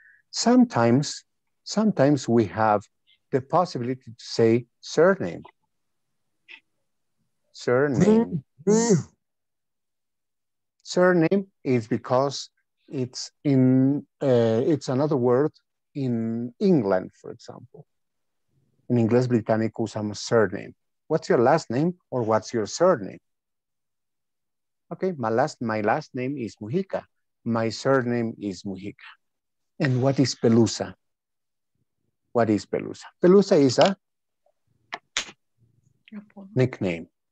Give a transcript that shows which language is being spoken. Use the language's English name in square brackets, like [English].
[English] Sometimes we have the possibility to say surname. Surname. Surname is because it's another word in England, for example. [Spanish] In Inglés británico usamos surname. [English] What's your last name or what's your surname? Okay, my last name is Mujica. My surname is Mujica. And what is Pelusa? What is Pelusa? Pelusa is a nickname.